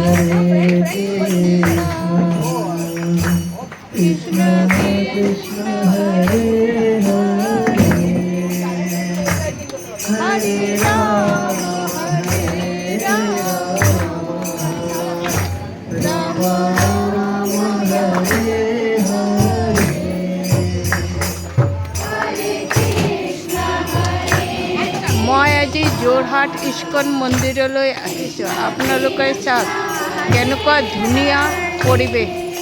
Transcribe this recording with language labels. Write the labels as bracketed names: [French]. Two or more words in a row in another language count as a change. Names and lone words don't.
[Sanskrit] कृष्ण कृष्ण हरे हरे हरे राम राम राम हरे हरे। [Assamese] মই আজি যোৰহাট ইস্কন মন্দিৰলৈ আহিছোঁ। আপোনালোকে চাওক কেনেকুৱা ধুনীয়া পৰিৱেশ।